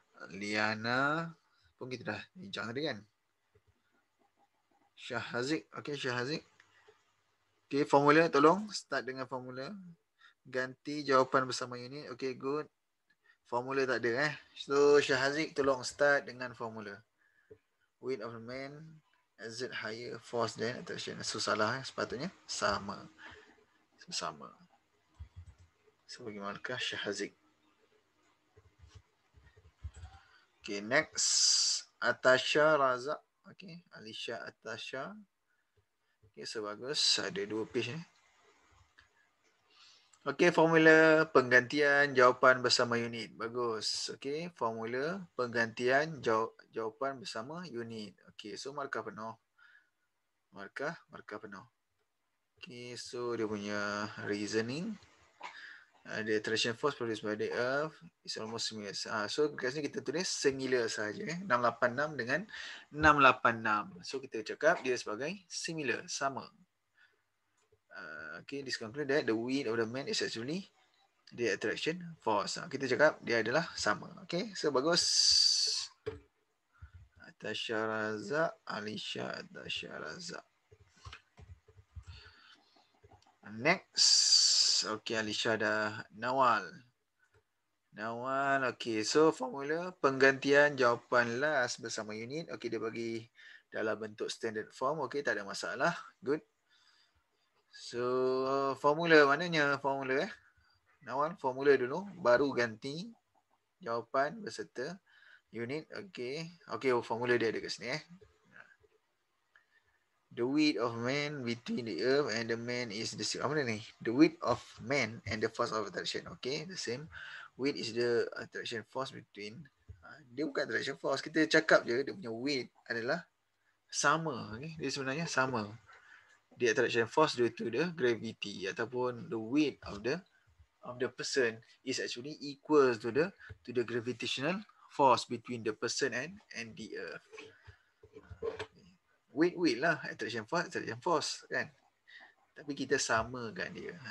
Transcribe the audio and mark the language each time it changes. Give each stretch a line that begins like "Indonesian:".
Malay: Liana pun kita dah bincang tadi kan. Syahazik. Okay, Syahazik. Okay, formula tolong start dengan formula. Ganti jawapan bersama unit. Okay, good. Formula tak ada So Syahazik tolong start dengan formula.
English: Weight of the man exert higher force than attraction.
Malay: So salah sepatutnya sama. Sama. So bagi markah Syahazik. Okay, next Atasha Razak. Okay, Alisha Atasha. Okay, so bagus. Ada 2 page ni. Okay, formula penggantian jawapan bersama unit. Bagus. Okay, formula penggantian jawapan bersama unit. Okay, so markah penuh. Markah penuh. Okay, so dia punya reasoning.
English: The attraction force produced by the earth is almost similar.
Malay: So kat sini kita tulis similar saja. 686 dengan 686. So kita cakap dia sebagai similar, sama.
English: Okay, this conclude that the weight of the man is actually the attraction force.
Malay: Kita cakap dia adalah sama. Okay, so bagus. Atasha Razak, Alisha Atasha Razak. Next. Okay, Alisha dah. Nawal. Okay. So, formula penggantian jawapan last bersama unit. Okay, dia bagi dalam bentuk standard form. Okay, tak ada masalah. Good. So, formula mananya formula Nawal, formula dulu. Baru ganti jawapan beserta unit. Okay. Okay, formula dia ada kat sini
English: The weight of man between the earth and the man is the same.
Malay: Apa ni?
English: The weight of man and the force of attraction. Okay, the same. Weight is the attraction force between.
Malay: Dia bukan attraction force. Kita cakap je dia punya weight adalah sama. Okay? Dia sebenarnya sama.
English: The attraction force due to the gravity ataupun the weight of the person is actually equal to the gravitational force between the person and the earth.
Malay: Weight lah, attraction force kan. Tapi kita samakan dia.